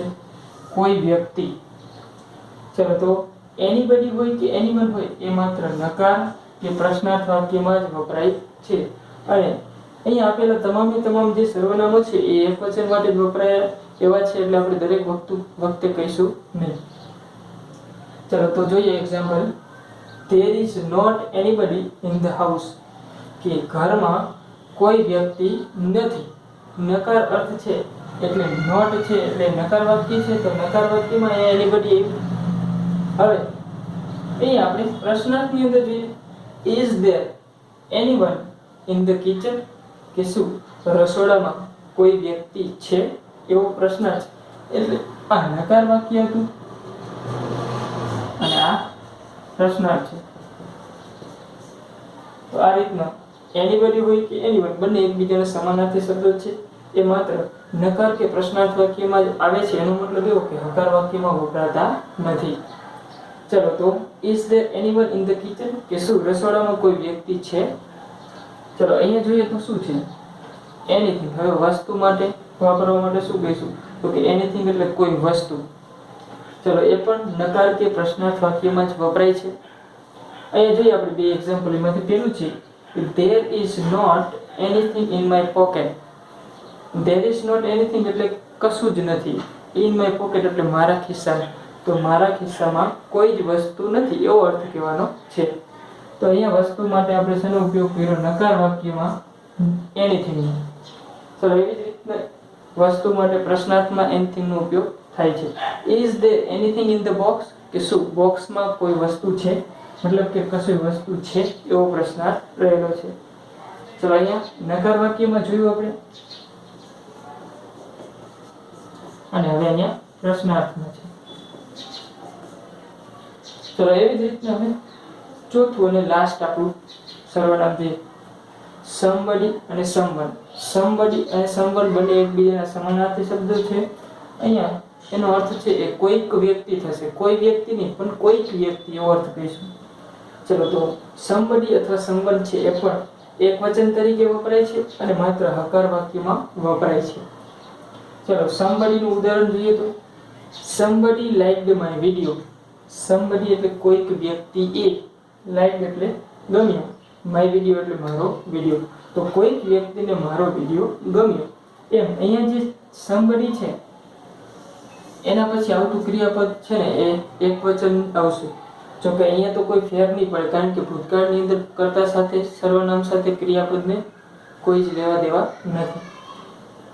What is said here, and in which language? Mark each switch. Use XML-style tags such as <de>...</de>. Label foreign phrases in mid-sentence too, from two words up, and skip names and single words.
<gu>કોઈ વ્યક્તિ. ચલો તો anybody હોય કે anyone હોય એ માત્ર નકાર કે પ્રશ્નાર્થ વાક્યમાં જ વપરાય છે. અને અહીં આપેલા તમામ જે સર્વનામો છે એ એકવચન માટે જ વપરાય એવા છે, એટલે આપણે દરેક વખતે કહીશું નહીં. ચલો તો જોઈએ એક્ઝામ્પલ,</gu> <en>there is not anybody in the house,</en> <gu>કે ઘરમાં કોઈ વ્યક્તિ નથી. નકાર અર્થ છે એટલે not છે એટલે નકાર વાક્ય છે, તો નકાર વાક્યમાં anybody આવ્યું. હવે અહીં આપણે પ્રશ્નાર્થની અંદર જોઈએ,</gu> <en>is there anyone in the kitchen,</en> <gu>કે શું રસોડામાં કોઈ વ્યક્તિ છે? એવો પ્રશ્નાર્થ એટલે આ નકાર વાક્ય હતું અને આ પ્રશ્નાર્થ છે. તો આ રીતના anybody હોય કે anyone બંને એકબીજાના સમાનાર્થી શબ્દો છે. એ માત્ર નકાર કે પ્રશ્નાર્થ વાક્યમાં જ આવે છે. એનો મતલબ એવો કે હકાર વાક્યમાં વપરાતા નથી. ચલો તો</gu> <en>is there anyone in the kitchen,</en> <gu>કે શું રસોડામાં કોઈ વ્યક્તિ છે? ચલો અહીંયા જોઈએ તો શું છે? anything. હવે વસ્તુ માટે વાપરવા માટે શું કહીશું? તો કે anything એટલે કોઈ વસ્તુ. ચલો એ પણ નકાર કે પ્રશ્નાર્થ વાક્યમાં જ વપરાય છે. અહીંયા જોઈએ આપણે બે એક્ઝામ્પલ. એમાંથી પહેલું છે</gu> <en>there is not anything in my pocket. there is not anything</en> <gu>એટલે કશું જ નથી.</gu> <en>in my pocket</en> <gu>એટલે મારા ખિસ્સામાં. તો મારા ખિસ્સામાં કોઈ જ વસ્તુ નથી એવો અર્થ કહેવાનો છે. તો અહીંયા વસ્તુ માટે આપણે શેનો ઉપયોગ કર્યો? નકાર વાક્યમાં anything નો. ચલો એવી જ રીતના વસ્તુ માટે પ્રશ્નાર્થમાં anything નો ઉપયોગ થાય છે.</gu> <en>is there anything in the box,</en> <gu>કે શું બોક્સમાં કોઈ વસ્તુ છે? મતલબ કે કશી વસ્તુ છે એવો પ્રશ્નાર્થ રહેલો છે. ચલો અહીંયા નકાર વાક્યમાં જોયું આપણે, અને હવે અહીંયા પ્રશ્નાર્થમાં છે. ચલો એવી જ રીતના હવે ચોથું અને લાસ્ટ આપણું સર્વનામ છે somebody અને someone. somebody અને someone બંને એકબીજાના સમાનાર્થી શબ્દો છે. અહીંયા એનો અર્થ છે એ કોઈક વ્યક્તિ થશે. કોઈ વ્યક્તિ નહીં પણ કોઈક વ્યક્તિ એવો અર્થ કહીશું. ચલો તો somebody અથવા someone છે એ પણ એકવચન તરીકે વપરાય છે અને માત્ર હકાર વાક્યમાં વપરાય છે. ચલો somebody નું ઉદાહરણ જોઈએ તો</gu> <en>somebody liked my video.</en> <gu>somebody એટલે કોઈક વ્યક્તિ એ, like એટલે ગમ્યો,</gu> <en>my video</en> <gu>એટલે મારો વિડિયો. તો કોઈક વ્યક્તિને મારો વિડિયો ગમ્યો. એમ અહીંયા જે somebody છે એના પછી આવતું ક્રિયાપદ છે ને એ એકવચન આવશે. જો કે અહીંયા તો કોઈ ફેર નહીં પડે, કારણ કે ભૂતકાળની અંદર કર્તા સાથે સર્વનામ સાથે ક્રિયાપદને કોઈ જ લેવા દેવા નથી.</gu>